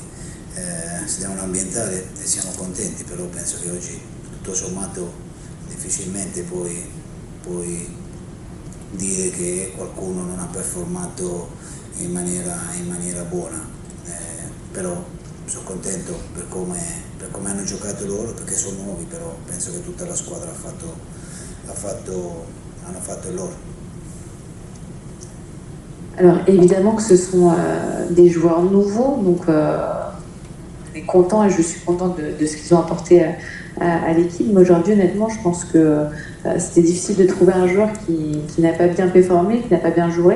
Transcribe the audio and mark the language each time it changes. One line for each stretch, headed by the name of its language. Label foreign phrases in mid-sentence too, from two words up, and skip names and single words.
Italian: si devono ambientare e siamo contenti, però penso che oggi tutto sommato difficilmente puoi dire che qualcuno non ha performato in maniera buona, però sono contento per come hanno giocato loro, perché sono nuovi, però penso che tutta la squadra hanno fatto il loro.
French: Alors évidemment que ce sont des joueurs nouveaux, donc on est content et je suis contente de ce qu'ils ont apporté à l'équipe. Mais aujourd'hui, honnêtement, je pense que c'était difficile de trouver un joueur qui n'a pas bien performé, qui n'a pas bien joué.